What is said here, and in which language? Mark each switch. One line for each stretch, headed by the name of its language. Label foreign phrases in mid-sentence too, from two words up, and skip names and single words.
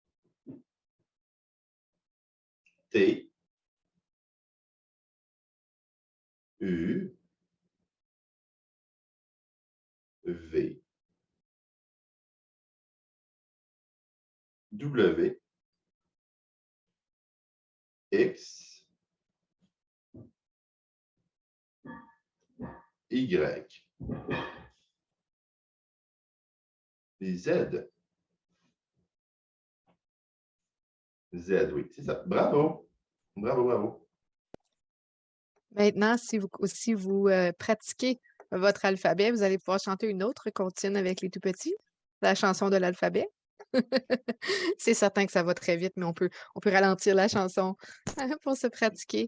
French: T, U, V, W, X, Y, Z. Z, oui, c'est ça. Bravo. Bravo, bravo. Maintenant, si vous pratiquez votre alphabet, vous allez pouvoir chanter une autre comptine avec les tout petits, la chanson de l'alphabet. C'est certain que ça va très vite, mais on peut ralentir la chanson pour se pratiquer.